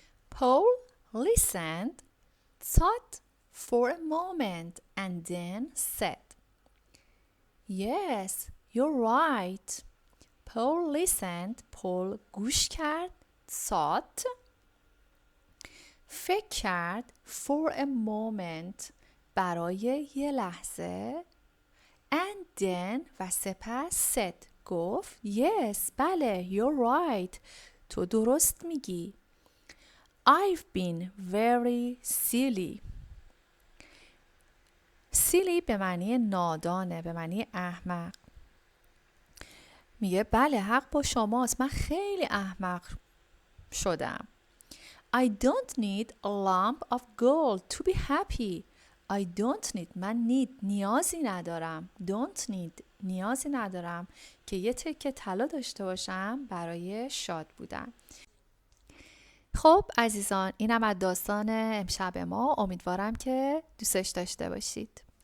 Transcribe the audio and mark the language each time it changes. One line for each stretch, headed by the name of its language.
English: Paul listened, thought for a moment and then said, Yes, you're right. Paul listened.
Persian: Paul گوش کرد. thought فکر کرد.
English: for a moment
Persian: برای یه لحظه.
English: and then
Persian: و سپس said گفت yes بله
English: you're right
Persian: تو درست میگی.
English: I've been very silly.
Persian: silly به معنی نادانه، به معنی احمق. میگه بله حق با شماست، من خیلی احمق شدم.
English: I don't need a lump of gold to be happy. I don't need
Persian: من نیازی ندارم.
English: don't need
Persian: نیازی ندارم که یه تکه طلا داشته باشم برای شاد بودن. خب عزیزان اینم از داستان امشب ما. امیدوارم که دوستش داشته باشید.